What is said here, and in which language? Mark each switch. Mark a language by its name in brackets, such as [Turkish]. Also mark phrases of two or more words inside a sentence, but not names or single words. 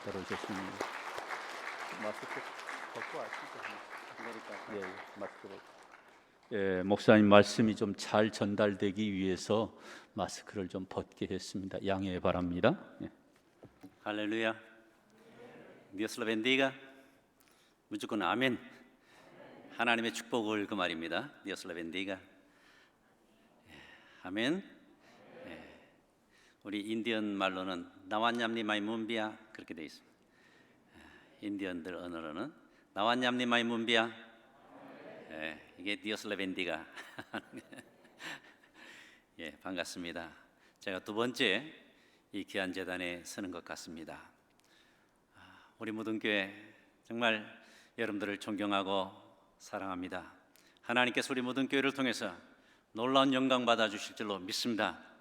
[Korean] 오셨습니다. 마스크 벗고 왔습니다. 예, 마스크 벗고. 예, 목사님 말씀이 좀 잘 전달되기 위해서 마스크를 좀 벗게 했습니다. 양해 바랍니다. 예. [Spanish] Aleluya. Dios lo bendiga. [Korean] 무조건 아멘. 하나님의 축복을 그 말입니다. [Spanish] Dios lo bendiga. [Korean] 아멘. 우리 인디언 말로는 나완냠니 마이 문비야 그렇게 돼 있습니다. 인디언들 언어로는 나완냠니 마이 문비야. [Spanish] 이게 Dios lo bendiga. [Korean] 예, 반갑습니다. 제가 두 번째 이 귀한 재단에 서는 것 같습니다. 우리 모든교회 정말 여러분들을 존경하고 사랑합니다. 하나님께서 우리 모든교회를 통해서 놀라운 영광 받아주실 줄로 믿습니다.